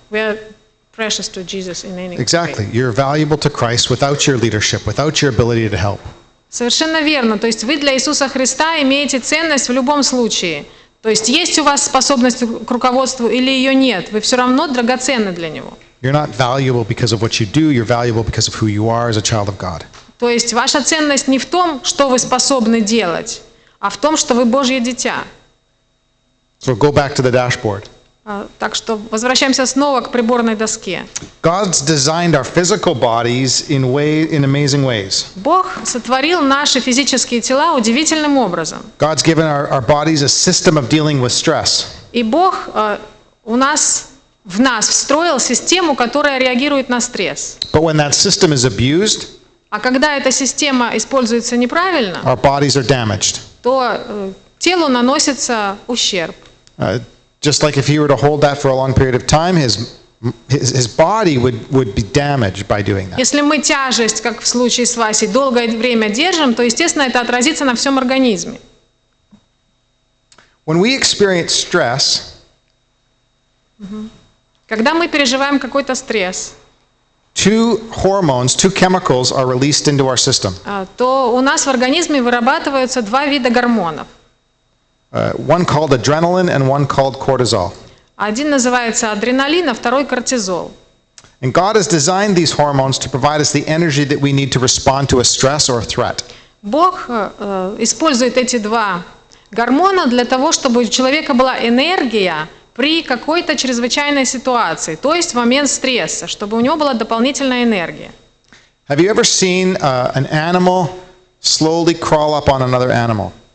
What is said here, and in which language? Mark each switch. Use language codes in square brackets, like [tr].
[en] We are precious to Jesus in any Exactly. case. You're valuable to Christ without your leadership, without your ability to help. [ru] Совершенно верно. То есть вы для Иисуса Христа имеете ценность в любом случае. То есть есть у вас способность к руководству или ее нет, вы все равно драгоценны для Него. [en] You're not valuable because of what you do, you're valuable because of who you are as a child of God. [ru] То есть ваша ценность не в том, что вы способны делать, а в том, что вы Божье дитя. [en] So go back to the dashboard. [ru] Так что возвращаемся снова к приборной доске. [en] God's designed our physical bodies in amazing ways. [ru] Бог сотворил наши физические тела удивительным образом. [en] God's given our bodies a system of dealing with stress. [ru] И Бог в нас встроил систему, которая реагирует на стресс. [en] But when that system is abused, [ru] А когда эта система используется неправильно, [en] our bodies are damaged. [ru] то телу наносится ущерб. [en] Just like if he were to hold that for a long period of time, his body would be damaged by doing that. [ru] Если мы тяжесть, как в случае с Васей, долгое время держим, то, естественно, это отразится на всем организме. [en] When we experience stress, [ru] Когда мы переживаем какой-то стресс, [en] two chemicals are released into our system. [ru] То у нас в организме вырабатываются два вида гормонов. [en] One called adrenaline and one called cortisol. [ru] Один называется адреналин, а второй кортизол. [en] And God has designed these hormones to provide us the energy that we need to respond to a stress or a threat. [ru] Бог использует эти два гормона для того, чтобы у человека была энергия при какой-то чрезвычайной ситуации, то есть в момент стресса, чтобы у него была дополнительная энергия. [en] Have you ever seen an animal slowly crawl up on another animal?